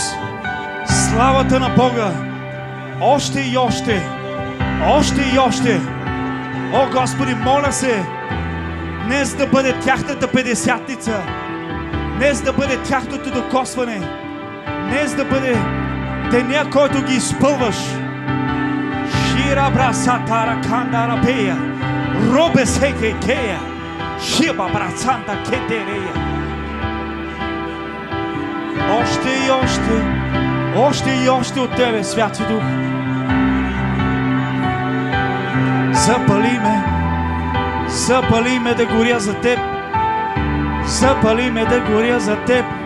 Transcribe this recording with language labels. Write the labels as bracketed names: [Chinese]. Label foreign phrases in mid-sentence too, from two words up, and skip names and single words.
[Bulgarian] Славата на Бога. Още и още. Още и още. О, Господи, моля се, днес да бъде тяхната петдесятница. Днес да бъде тяхното докосване. Днес да бъде деня, който ги изпълваш. Шира брасатара кандарабея. Робе секекея. Шиба брасанта кетерея. Още и още. Още и още от Тебе, Святи Дух. Запали ме да горя за Теб. Запали ме да горя за Теб.